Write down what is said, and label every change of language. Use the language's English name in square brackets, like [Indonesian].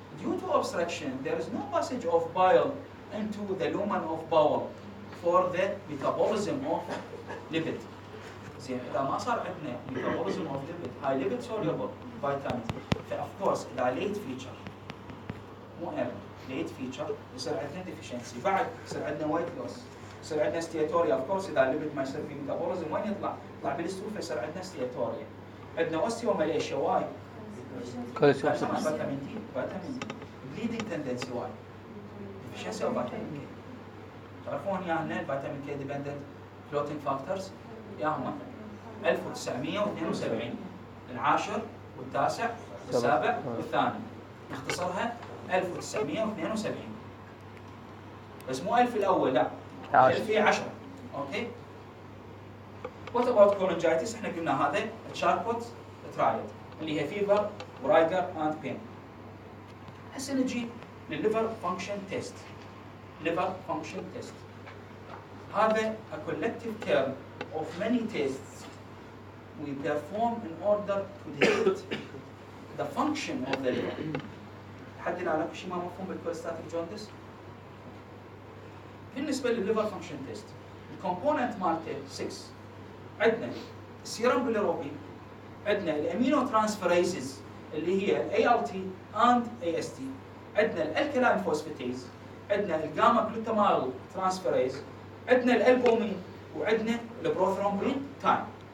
[English] Due to obstruction, there is no passage of bile into the lumen of bowel for the metabolism of lipid. [Arabic] زين اذا ما صار عندنا metabolism of lipid, [English] high lipid soluble vitamins, [Arabic] فاوف كورس اذا late feature مو early late feature يصير عندنا deficiency، بعد يصير عندنا weight loss، يصير عندنا steatorrhea. اوف كورس اذا الليبيد ما يصير في metabolism وين يطلع؟ يطلع بالستول فيصير عندنا steatorrhea. عندنا osteomalacia واي؟ كالسيوم فيتامين دي، فيتامين دي. bleeding tendency واي؟ deficiency of vitamin K. تعرفون ياهنا الفيتامين كي ديبندنت فلوتنج فاكتورز ياهم 1972 العاشر والتاسع والسابع والثامن، نختصرها 1972 بس مو 1000 الاول، لا 1010. اوكي. [English] What about cholangitis? [Arabic] احنا قلنا هذا تشاركوت ترايد اللي هي فيفر ورايجر اند بين. هسه نجي للليفر فانكشن تيست. [English] liver function test. هذا a collective term of many tests we perform in order to detect the function of the liver. [Arabic] لحد الآن اكو شيء ما مفهوم بالكوليستاتيك جوندس؟ بالنسبة للليفر فانكشن تيست الكومبوننت مالته 6. عندنا السيرم بيليروبين، عندنا الامينو ترانسفيريزز اللي هي ALT and AST، عندنا الالكلاين فوسفاتيز، عندنا الجاما جلوتاميل ترانسفيريز، عندنا الالبومين، وعندنا البروثرومبين تايم.